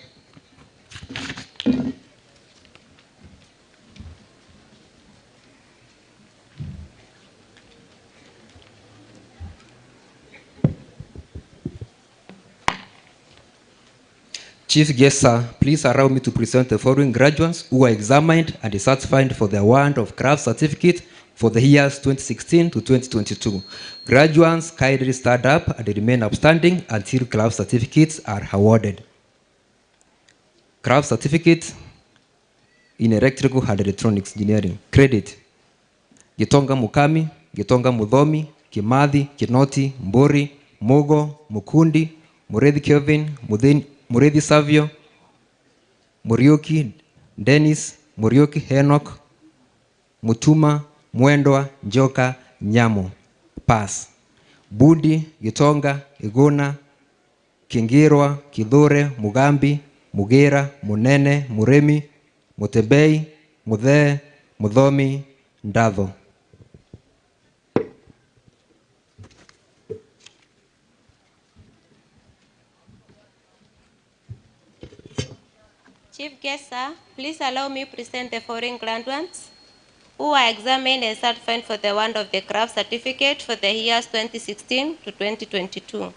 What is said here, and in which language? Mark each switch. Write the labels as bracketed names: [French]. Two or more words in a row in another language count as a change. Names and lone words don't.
[English] Chief Guest, sir, please allow me to present the following graduates who are examined and certified for the award of craft certificate for the years 2016 to 2022. Graduates kindly stand up and remain upstanding until craft certificates are awarded. Craft certificate in electrical and electronics engineering. Credit: Gitonga Mukami, Gitonga Mudhomi, Kimathi, Kinoti, Mbori, Mogo, Mukundi, Muredhi Kelvin, Muredhi Savio, Murioki Dennis, Murioki Henok, Mutuma, Mwendwa, Njoka, Nyamo. Pass. Budi, Gitonga, Igona, Kingirwa, Kidhure, Mugambi, Mugera, Munene, Muremi, Mutebei, Mudhe, Mudhomi, Ndadho. Chief Guest, sir, please allow me to present the following graduates who are examined and certified for the award of the craft certificate for the years 2016 to 2022.